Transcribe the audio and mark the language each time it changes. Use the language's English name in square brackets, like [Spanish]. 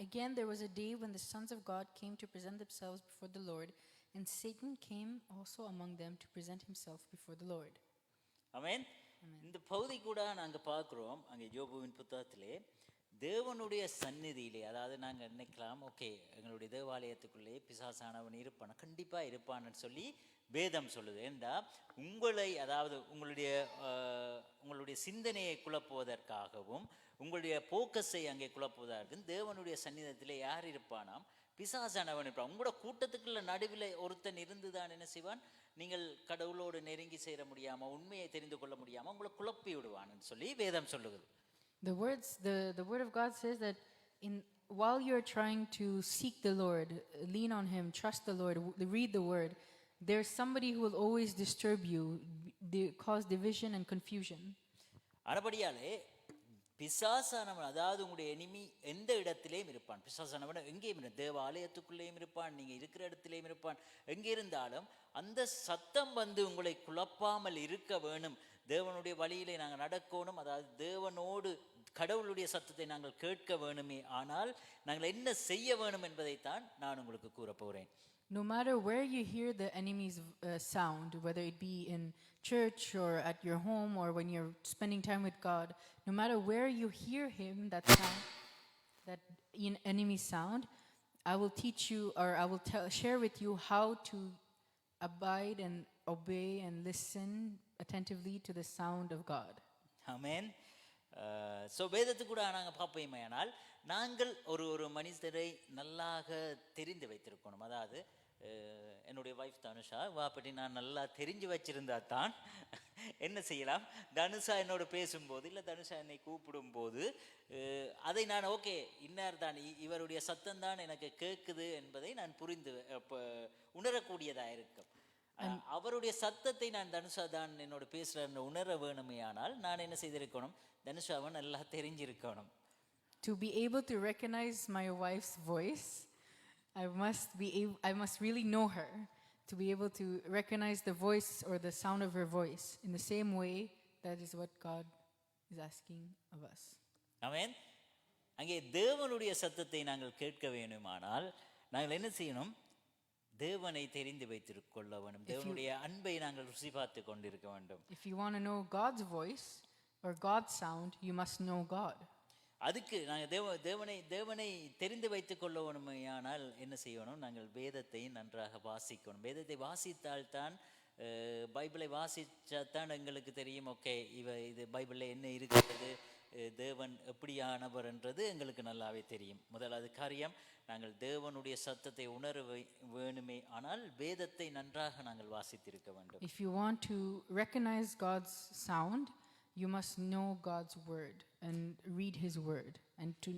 [English] Again there was a day when the sons of God came to present themselves before the Lord, and Satan came also among them to present himself before the Lord. [Tamil] ஆமென். இந்த பகுதி கூட நாங்க பார்க்கிறோம் அங்கே யோபுவின் புத்தகத்திலே தேவனுடைய சந்நிதியிலே, அதாவது நாங்கள் நினைக்கலாம் ஓகே எங்களுடைய தேவாலயத்துக்குள்ளே பிசாசானவன் இருப்பான், கண்டிப்பாக இருப்பான்னு சொல்லி வேதம் சொல்லுது. ஏண்டா உங்களை, அதாவது உங்களுடைய சிந்தனையை குழப்புவதற்காகவும் உங்களுடைய போக்கஸை அங்கே குழப்புவதற்கும் தேவனுடைய சந்நிதத்திலே யார் இருப்பானாம்? பிசாசானவன் இருப்பான். உங்களோட கூட்டத்துக்குள்ள நடுவில் ஒருத்தன் இருந்துதான் என்ன செய்வான்? நீங்கள் கடவுளோடு நெருங்கி சேர முடியாம, உண்மையை தெரிந்து கொள்ள முடியாம உங்களை குழப்பி விடுவான்னு சொல்லி வேதம் சொல்லுகிறது. [English] The word of God says that while you're trying to seek the Lord, lean on him, trust the Lord, read the word, there's somebody who will always disturb you, cause division and confusion. [Tamil] அதுபடியாலே பிசாசானவன், அதாவது உங்களுடைய enemy எந்த இடத்திலேயும் இருப்பான். பிசாசானவன் எங்கேயும் இருப்பான், தேவாலயத்துக்குள்ளேயும் இருப்பான், நீங்க இருக்கிற இடத்திலேயும் இருப்பான். எங்கே இருந்தாலும் அந்த சத்தம் உங்களை குழப்பாமல் இருக்க வேணும். தேவனுடைய வழியிலே நாங்கள் நடக்கணும், அதாவது தேவனோடு கடவுளுடைய சத்தத்தை நாங்கள் கேட்க வேணுமே. ஆனால் நாங்கள் என்ன செய்ய வேணும் என்பதைத்தான் நான் உங்களுக்கு கூற போகிறேன். [English] No matter where you hear the enemy's sound, whether it be in church or at your home or when you're spending time with God, no matter where you hear him, that sound, that enemy sound, I will teach you, or I will share with you how to abide and obey and listen attentively to the sound of God. Amen. [Tamil] So வேதத்துக்கு கூட நாங்கள் பார்ப்போமேயானால் நாங்கள் ஒரு மனிதரை நல்லாக தெரிந்து வைத்திருக்கணும். அதாவது என்னுடைய வைஃப் தனுஷா பற்றி நான் நல்லா தெரிஞ்சு வச்சிருந்தா தான் என்ன செய்யலாம், தனுஷா என்னோட பேசும்போது இல்லை தனுஷா என்னை கூப்பிடும் போது அதை நான் ஓகே இன்னார் தான், இவருடைய சத்தம் தான் எனக்கு கேட்குது என்பதை நான் புரிந்து உணரக்கூடியதாக இருக்கும். அவருடைய சத்தத்தை நான் தனுஷா தான் என்னோட பேசுகிறேன்னு உணர வேணுமே. ஆனால் நான் என்ன செய்திருக்கணும், தனுஷாவை நல்லா தெரிஞ்சிருக்கணும். [English] To be able to recognize my wife's voice, I must really know her to be able to recognize the voice or the sound of her voice. In the same way, that is what God is asking of us. [Tamil] ஆமென். அங்கே தேவனுடைய சத்தத்தை நாங்கள் கேட்க வேண்டுமானால் நாங்கள் என்ன செய்யணும்? தேவனை தெரிந்து வைத்துக்கொள்ள வேண்டும். தேவனுடைய அன்பை நாங்கள் ருசி பார்த்து கொண்டிருக்க வேண்டும். [English] If you want to know God's voice or God's sound, you must know God. [Tamil] அதுக்கு நாங்கள் தேவனை தெரிந்து வைத்துக் கொள்ள வேண்டுமானால் என்ன செய்யணும்? நாங்கள் வேதத்தை நன்றாக வாசிக்கணும். வேதத்தை வாசித்தால் தான், பைபிளை வாசித்தால்தான் எங்களுக்கு தெரியும் ஓகே இது பைபிளில் என்ன இருக்கிறது, தேவன் எப்படியானவர் என்றது எங்களுக்கு நல்லாவே தெரியும். முதலாவது காரியம், நாங்கள் தேவனுடைய சத்தத்தை உணர வேணுமே. ஆனால் வேதத்தை நன்றாக நாங்கள் வாசித்திருக்க வேண்டும். [English] If you want to recognize God's sound, you must know God's word and read his word. And